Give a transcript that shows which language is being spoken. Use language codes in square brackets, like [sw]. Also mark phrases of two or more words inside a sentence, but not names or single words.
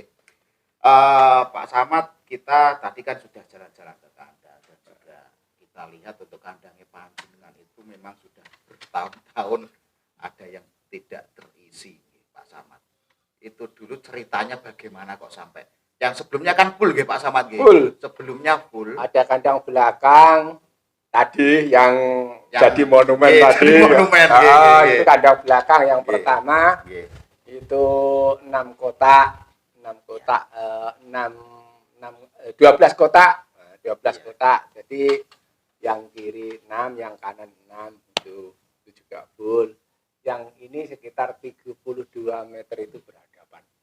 [id] Pak Samad, kita tadi kan sudah jalan-jalan ke kandang dan juga kita lihat untuk kandangnya panjenengan itu memang sudah bertahun-tahun ada yang tidak terisi, Pak Samad. Itu dulu ceritanya bagaimana kok sampai yang sebelumnya kan full nggih Pak Samad nggih. Full. Sebelumnya full. Ada kandang belakang tadi yang jadi monumen Nggih, tadi. jadi monumen, Ah, [jv] nggih, nggih, [id] itu nggih. kandang belakang yang Nggih. pertama Nggih. itu 6 kotak, 12 kotak. Nah, 12 Iya. kotak. Jadi yang kiri 6, yang kanan 6 itu juga full. Yang ini sekitar 32 meter itu berhadapan.